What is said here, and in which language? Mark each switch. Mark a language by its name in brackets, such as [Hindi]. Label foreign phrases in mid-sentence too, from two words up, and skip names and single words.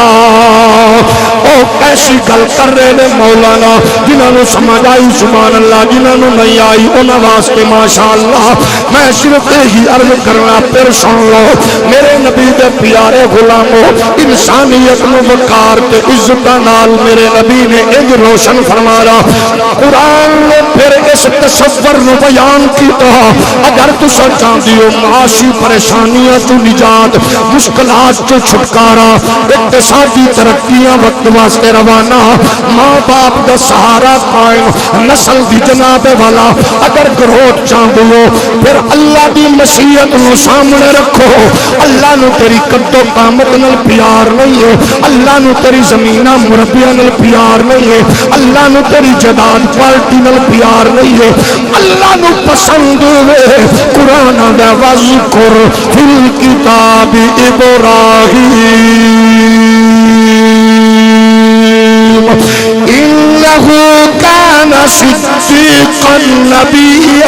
[Punjabi] او کیسی گل کر رہے نے مولانا, جنہوں نے سمجھ آئی [Arabic] سبحان اللہ, [Punjabi] جنہوں نے نہیں آئی انہوں واسطے ماشاءاللہ. میں صرف یہی عرض کرنا, پھر سن لو میرے نبی دے پیارے غلاموں, انسانیت نو وقار تے عزت نال میرے نبی نے انج روشن فرمایا. قرآن نے پھر اس تصور نو بیان کیتا, اگر تسا چاہندے ہو معاشی پریشانیاں تو نجات, مشکلات تو چھٹکارا, اقتصادی ترقیاں وقت واسطے روانہ, ماں باپ دا سہارا قائم, نسل دی جناب والا, اگر گروہ چاہندے ہو پھر اللہ دی مشیت نو سامنے رکھو. اللہ نو تیری قد و قامت نال پیار نہیں ہے, اللہ نو تیری زمینہ مربیہ نال پیار نہیں ہے, اللہ نو تیری جداد پارٹی نال پیار نہیں ہے, اللہ نو پسند ہے قرآن دا [Arabic] وذکر فی الکتاب ابراہیم انہو کان صدیقا نبیا.